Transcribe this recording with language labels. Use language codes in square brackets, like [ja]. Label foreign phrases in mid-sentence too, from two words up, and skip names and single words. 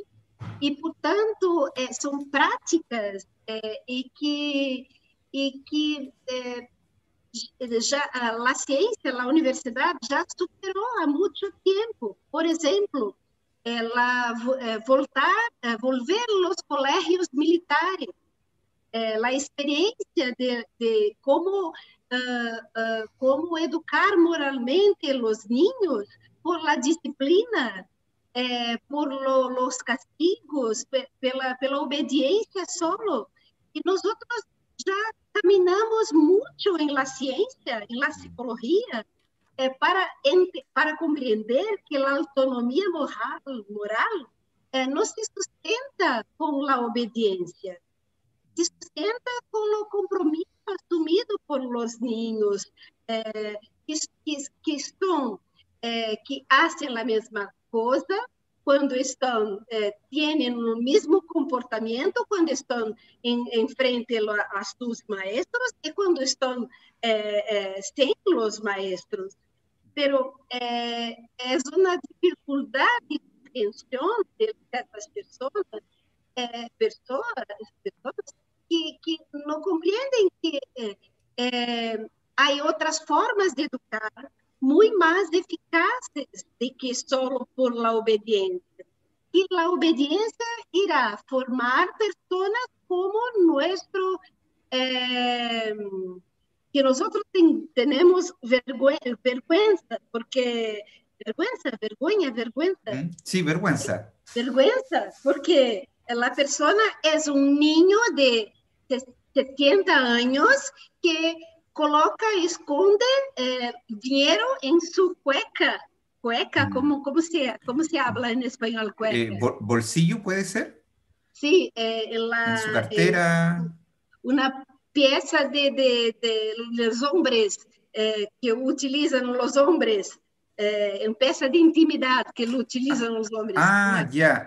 [pt] E, portanto, são práticas e que já a ciência, a universidade já superou há muito tempo. Por exemplo, volver os colégios militares, a experiência de como educar moralmente os [es] niños por la disciplina, por los castigos, [pt] pela obediência solo. E nós já caminhamos muito em la ciência, em la psicologia, para compreender que a autonomia moral não se sustenta com a obediência, se sustenta com o compromisso assumido [es] por los niños que hacen la misma cosa [pt] quando estão têm o mesmo comportamento quando estão em frente a seus maestros e quando estão sem os maestros. Pero é uma dificuldade de compreensão dessas pessoas que não compreendem que há outras formas de educar muito mais eficazes do que só [es] por la [pt] obediência. E a obediência irá formar pessoas como nuestro, que nós temos vergüenza, porque vergüenza. [es] Sí, vergüenza. [pt] Vergüenza, porque a pessoa é niño de 70 anos que esconde dinheiro em sua cueca. Cueca, [es] como se habla [pt] em espanhol, cueca? [es] ¿Bolsillo puede ser? Sí, en su cartera. Una pieza de los hombres que utilizan los hombres, en pieza de intimidad que lo utilizan los hombres. Ya.